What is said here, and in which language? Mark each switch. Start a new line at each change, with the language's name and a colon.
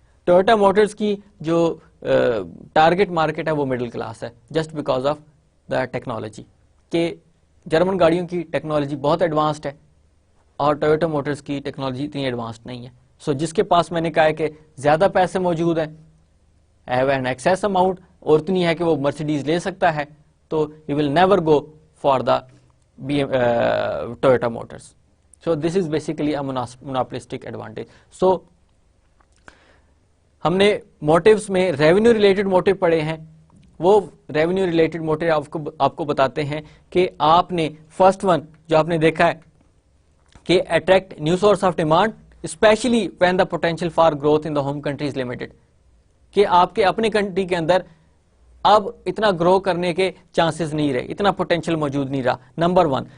Urdu: Toyota Motors کی جو target market ہے وہ مڈل کلاس ہے,
English: just because of the technology,
Urdu: کہ جرمن گاڑیوں کی ٹیکنالوجی بہت ایڈوانسڈ ہے اور ٹویوٹا موٹرز کی ٹیکنالوجی اتنی ایڈوانسڈ نہیں ہے. سو جس کے پاس میں نے کہا ہے کہ زیادہ پیسے موجود ہیں,
English: have an excess amount,
Urdu: اور اتنی ہے کہ وہ مرسیڈیز لے سکتا ہے, تو
English: You will never go for the Toyota Motors. So this is basically a monopolistic advantage.
Urdu: سو ہم نے موٹیوز میں ریونیو ریلیٹڈ موٹیو پڑھے ہیں. وہ ریونیو ریلیٹڈ موٹیو آپ کو بتاتے ہیں کہ آپ نے فرسٹ ون جو آپ نے دیکھا ہے کہ
English: attract new source of demand especially when the potential for growth in the home countries limited,
Urdu: کہ آپ کے اپنے کنٹری کے اندر اب اتنا گرو کرنے کے چانسز نہیں رہے, اتنا پوٹینشیل موجود نہیں رہا, نمبر ون.